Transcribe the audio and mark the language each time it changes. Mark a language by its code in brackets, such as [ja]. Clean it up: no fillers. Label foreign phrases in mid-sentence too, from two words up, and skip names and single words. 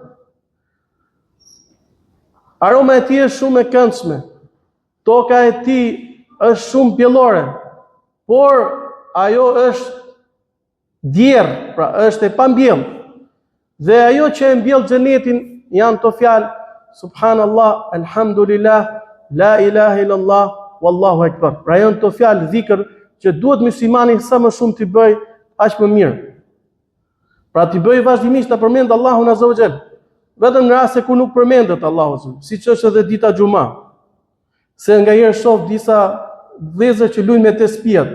[sq] Aroma e tij është shumë e këndshme. Toka e tij është shumë bjellore, por ajo është djerë, pra është e pambjellë. Dhe ajo që e mbjell xhenetin janë të fjalë [ar] سبحان الله الحمد لله لا إله إلا الله والله أكبر. [sq] Pra janë të fjalë dhikr që duhet muslimani sa më shumë t'i bëj, aq më mirë. Pra t'i bëj vazhdimisht të përmend Allahun [ar] عز وجل. [sq] Vetëm në raste ku nuk përmendet Allahu Azza, siç është edhe dita xhuma. Se ngaherë shoh disa vëllezër që luajnë me tespijat.